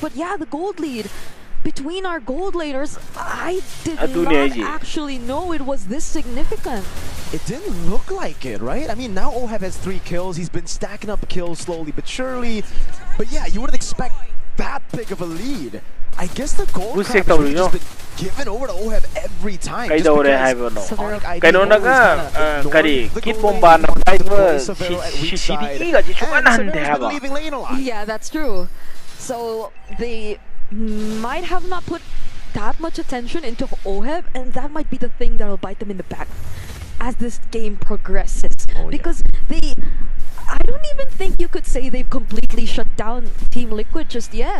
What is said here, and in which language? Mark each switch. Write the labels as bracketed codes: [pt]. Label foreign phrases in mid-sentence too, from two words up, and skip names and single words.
[en] But yeah, the gold lead between our gold laners, I did not actually know it was this significant. It didn't look like it, right? I mean, now Oheb has 3 kills. He's been stacking up kills slowly but surely. But yeah, you wouldn't expect that big of a lead. I guess the gold crab has really just been given over to Oheb every time. Kay daw rin haybo no. Kay no naga kari kit bomba na fiber CDE ga jisukanan de haba. Yeah, that's true. So they might have not put that much attention into Oheb, and that might be the thing that'll bite them in the back as this game progresses. Because I don't even think you could say they've completely shut down Team Liquid just yet.